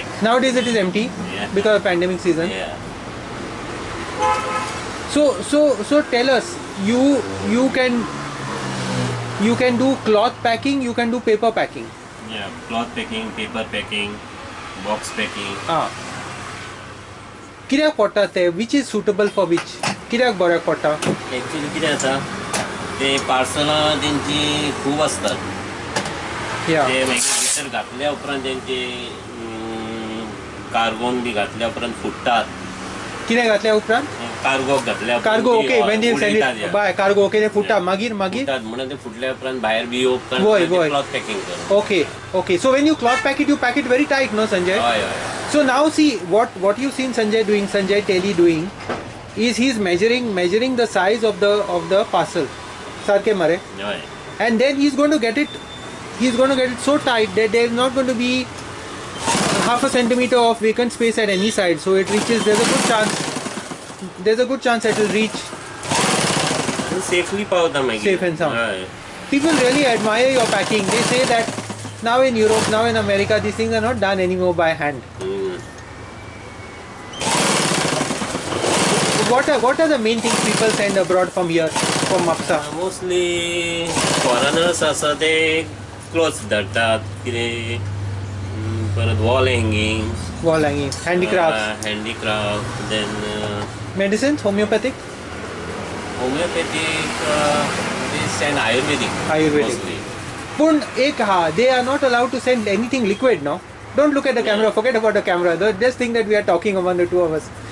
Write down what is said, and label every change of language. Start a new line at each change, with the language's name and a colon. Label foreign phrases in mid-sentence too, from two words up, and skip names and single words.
English: nowadays it is empty Yeah. because of pandemic season. Yeah. So tell us, you can do cloth packing, you can do paper packing. Yeah, cloth packing, paper packing, box packing.
Konkani: कित्याक पडटा ते?
English: Which is suitable for which?
Konkani: कित्याक बऱ्याक पडटा? एक्चुअली कितें जाता, ते पार्सलां तेंची खूब आसतात. या ते मागीर भितर घातल्या उपरांत तेंचे कार्गोन बी घातल्या उपरांत फुट्टात. कितें घातल्या उपरांत? कार्गोक घातल्या उपरांत कार्गो ती
English: ओके when they send
Konkani: उडयतात,
English: it yeah. by cargo okay
Konkani: ते फुटता मागीर फुट्टात म्हणून ते फुटल्या उपरांत भायर बी येवप वय.
English: cloth packing
Konkani: करप.
English: Okay. So when you cloth pack it, you pack it very tight, no, Sanjay?
Konkani: हय हय.
English: So now see what you've seen Sanjay Teli doing is he's measuring the size of the parcel.
Konkani: Sarke mare. हय.
English: And then he's going to get it so tight that there's not going to be half a centimeter of vacant space at any side, so it reaches. There's a good chance it will reach
Konkani: सेफली पावता मागीर.
English: safe and sound.
Konkani: हय.
English: People really admire your packing. They say that now in Europe, now in America, these things are not done anymore by hand. What are the main things people send abroad from here, from Mapsa? mostly foreigners
Konkani: आसा ते क्लोथ्स धाडटात, कितें परत
English: wall hanging, Wall hanging, handicrafts, handicraft, then medicines, homeopathic, homeopathic, this and ayurvedic. Ayurvedic. mostly. Pun they are not allowed to send anything liquid, no? Don't look at the camera, forget about the camera. Just think that we are talking among the two of us.